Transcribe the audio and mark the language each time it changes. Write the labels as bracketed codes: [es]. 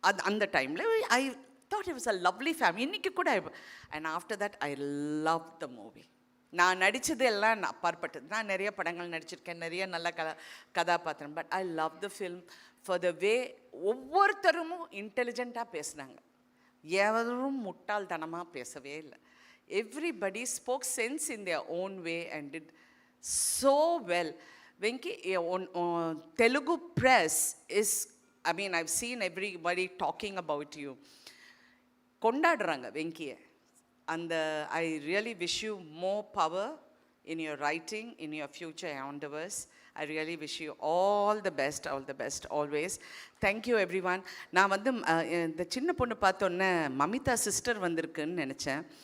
[ta] அந்த டைமில் [en] I thought it was a lovely family. [ta] இன்றைக்கி கூட [en] And after that I love the movie. [ta] நான் நடித்தது எல்லாம் அப்பாற்பட்டது. நான் நிறைய படங்கள் நடிச்சிருக்கேன், நிறைய நல்ல கதாபாத்திரம். [en] but I love the film for the way [ta] ஒவ்வொருத்தரும் இன்டெலிஜென்ட்டாக பேசினாங்க, எவரும் முட்டாள்தனமாக பேசவே இல்லை. [en] Everybody spoke sense in their own way and did so well. Venki, Telugu press is, I mean, I've seen everybody talking about you. [ta] Kondadranga Venkiye. [en] And I really wish you more power in your writing, in your future endeavors. I really wish you all the best always. Thank you everyone. [ta] நான் வந்து இந்த சின்ன பொண்ணு பார்த்தோன்னே Mamitha sister வந்திருக்குன்னு நினச்சேன்.